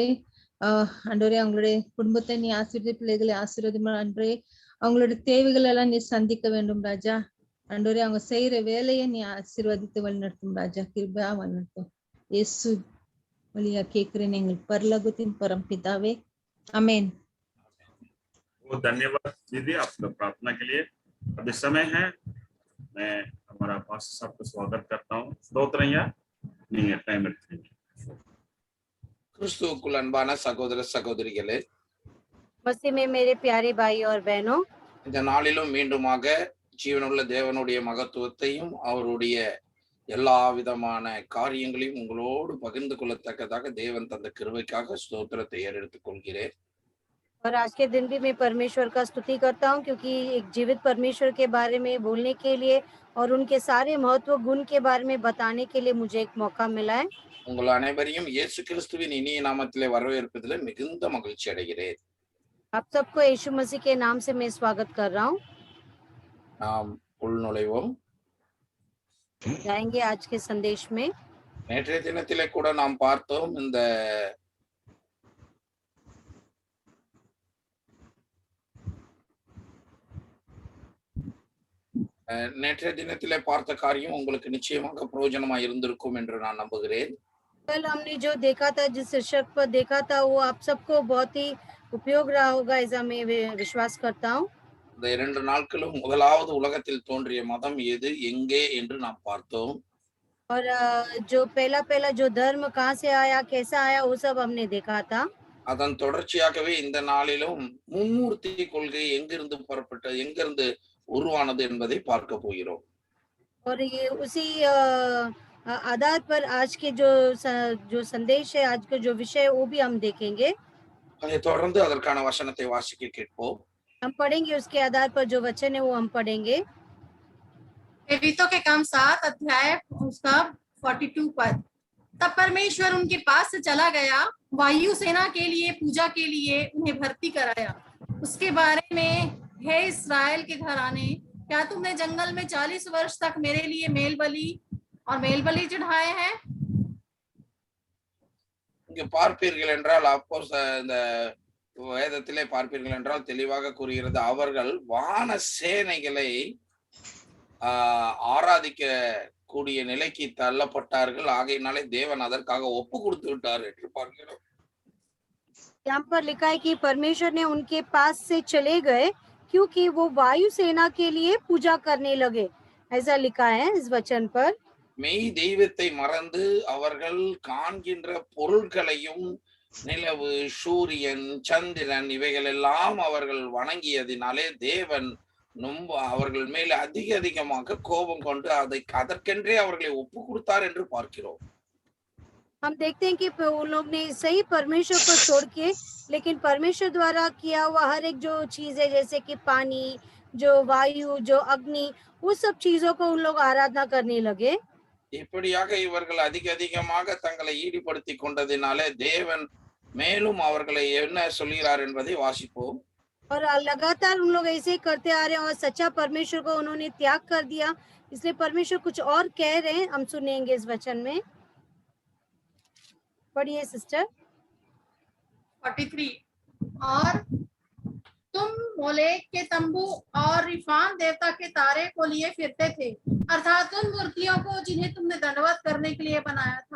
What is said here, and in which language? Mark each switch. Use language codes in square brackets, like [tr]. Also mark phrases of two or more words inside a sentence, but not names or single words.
[ta] ஆண்டவரே, அவங்களுடைய குடும்பத்தை நீ ஆசீர்வதி, பிள்ளைகளை ஆசீர்வாதம் ஆண்டவரே. அவங்களுடைய தேவைகள் எல்லாம் நீ சந்திக்க வேண்டும் ராஜா. ஆண்டவரே, அவங்க செய்யற வேலையை நீ ஆசீர்வதித்து வழி நடத்தும் ராஜா. கிருபையா வழி நடத்தும் இயேசு வழியா கேட்கிறேன் எங்கள் பரலோகத்தின் பரம்பிதாவே, [hi] आमेन। बहुत धन्यवाद दीदी आपका प्रार्थना के लिए। अब इस समय है मैं हमारा पास्टर साहब का स्वागत करता हूँ। [ta] स्तोत्रया நீங்க டைம் எடுத்துக்கங்க। கிறிஸ்துவுக்குள் அன்பான சகோதர சகோதரிகளே, [hi] मसीह में मेरे प्यारे भाई और बहनों, [ta] இந்த நாளிலும் மீண்டுமாக ஜீவனுள்ள தேவனுடைய மகத்துவத்தையும் அவருடைய எல்லா விதமான காரியங்களையும் உங்களோடு பகிர்ந்து கொள்ளத்தக்கதாக தேவன் தந்த கிருபைக்காக ஸ்தோத்திரத்தை ஏறெடுத்துக் கொள்கிறேன்। [hi] और आज के दिन भी मैं परमेश्वर का स्तुति करता हूँ, क्योंकि एक जीवित परमेश्वर के बारे में बोलने के लिए और उनके सारे महत्व गुण के बारे में बताने के लिए मुझे एक मौका मिला है। [ta] உங்கள் அனைவரையும் இயேசு கிறிஸ்துவின் இனிய நாமத்திலே வரவேற்பதில் மிகுந்த மகிழ்ச்சி அடைகிறேன்। [hi] आप सबको यीशु मसीह के नाम से मैं स्वागत कर रहा हूँ। [ta] நாம் உள்நுழைவோம்। [hi] जाएंगे आज के संदेश में। [ta] நேற்றைய தினத்திலே கூட நாம் பார்த்தோம், இந்த நேற்றைய தினத்திலே பார்த்த காரியம் உங்களுக்கு நிச்சயமாக பிரயோஜனமா இருந்திருக்கும் என்று நான் நம்புகிறேன்। [hi] कल हमने जो देखा था, जिस शीर्षक पर देखा था, वो आप सबको बहुत ही उपयोग रहा होगा, ऐसा मैं विश्वास करता हूँ। [ta] இந்த 2 நாட்களும் முதலாவது உலகத்தில் தோன்றிய மதம் எது, எங்கே என்று நாம் பார்த்தோம்। [hi] और जो पहला जो धर्म कहाँ से आया, कैसा आया, वो सब हमने देखा था। [ta] அதன் தொடர்ச்சியாகவே இந்த நாளிலும் மும்மூர்த்தி கொள்கை எங்கிருந்து புறப்பட்டது, எங்கிருந்து உருவானது என்பதை பார்க்க போகிறோம்। [hi] और ये उसी आधार पर आज के जो संदेश है, आज का जो विषय है, वो भी हम देखेंगे। [ta] அதை தொடர்ந்து அதற்கான வசனத்தை வாசிக்க கேட்போம்। [hi] हम पढ़ेंगे उसके आधार पर जो वचन है वो हम पढ़ेंगे। प्रेरितों के काम 7 अध्याय उसका 42 पद। तब परमेश्वर उनके पास से चला गया, वायुसेना के लिए पूजा के लिए उन्हें भर्ती कराया। उसके बारे में, हे इस्राएल के घराने, क्या तुमने जंगल में 40 वर्ष तक मेरे लिए मेल बलि चढ़ाए हैं? [ta] இங்க பார்ப்பீர்கள் என்றால் அப்போ இந்த வேதத்திலே பார்ப்பீர்கள் என்றால் தெளிவாக கூறுகிறது, அவர்கள் வான சேனைகளை ஆராதிக்க கூடிய நிலைக்கு தள்ளப்பட்டார்கள், ஆகையினாலே தேவன் அதற்காக ஒப்பு கொடுத்து விட்டார் என்று பார்க்கிறோம். [hi] यहाँ पर लिखा है कि परमेश्वर ने उनके पास से चले गए क्योंकि वो वायु सेना के लिए पूजा करने लगे, ऐसा लिखा है इस वचन पर। [ta] மெய் தெய்வத்தை மறந்து அவர்கள் காண்கின்ற பொருட்களையும் நிலவு, சூரியன், சந்திரன் இவைகள் எல்லாம் அவர்கள் வணங்கியதினாலே தேவன் அவர்கள் மேல் அதிகமாக கோபம் கொண்டு அதற்கென்றே அவர்களை ஒப்பு கொடுத்தார் என்று பார்க்கிறோம். [hi] हम देखते हैं कि उन लोग ने सही परमेश्वर को छोड़ के, लेकिन परमेश्वर द्वारा किया हुआ हर एक जो चीज है, जैसे कि पानी, जो वायु, जो अग्नि, उस सब चीजों को उन लोग आराधना करने लगे। [ta] இப்படியாக இவர்கள் அதிகமாக தங்களை ஈடுபடுத்தி கொண்டதினாலே தேவன் மேலும் அவர்களை என்ன சொல்கிறார் என்பதை வாசிப்போம். [hi] और लगातार उन लोग ऐसे ही करते आ रहे हैं और सच्चा परमेश्वर को उन्होंने त्याग कर दिया, इसलिए परमेश्वर कुछ और कह रहे हैं, हम सुनेंगे इस वचन में। पढ़िए सिस्टर। 43 और तुम मोलेक के तंबू और रिफान देवता के तारे को लिए फिरते थे, अर्थात उन मूर्तियों को जिन्हें तुमने दंडवत करने के लिए बनाया था।